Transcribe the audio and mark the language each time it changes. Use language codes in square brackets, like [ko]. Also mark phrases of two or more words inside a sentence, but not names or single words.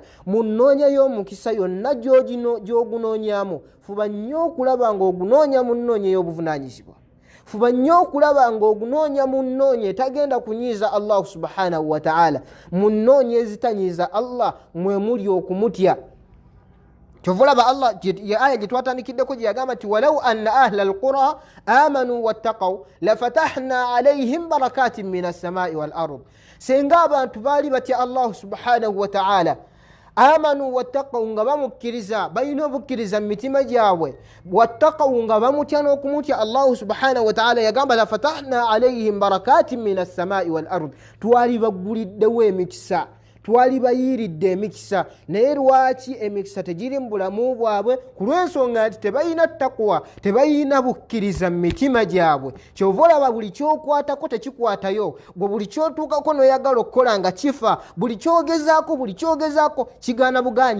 [lg] Munoonyayo omukisa yonna gy'ogunoonyamu, fuba nnyo okulaba ng'ogunoonya mu nnoonyo ey'obuvunaanyizibwa. Fuba nnyo okulaba ng'ogunoonya mu nnoonyo etagenda kunyiiza [ar] الله سبحانه وتعالى. [lg] Mu nnoonyo ezitanyiiza Allah mwe muli okumutya. Kyovulaba Allah ya aya gye twatandikideko gye yagamba nti [ar] ولو أن أهل القرى آمنوا واتقوا لفتحنا عليهم بركات من السماء والأرض. [lg] Senga abantu baali batya [ar] الله سبحانه وتعالى, آمنوا واتقوا [lg] nga bamukkiriza, balina obukkiriza mu mitima gyabwe, wattaqaw nga bamutya n'okumutya [ar] الله سبحانه وتعالى, [lg] yagamba [ar] لفتحنا عليهم بركات من السماء والأرض. [lg] Twali bagguliddewo emikisa, twali bayiiridde emikisa. Naye lwaki emikisa tegiri mu bulamu bwabwe? Ku lw'ensonga nti tebalina ttakuwa, tebalina bukkiriza mu mitima gyabwe. Kyova olaba buli kyokwatako tekikwatayo, gwe buli kyotuukako n'oyagala okukola nga kifa, buli kyogezaako kigaana bugaanyi.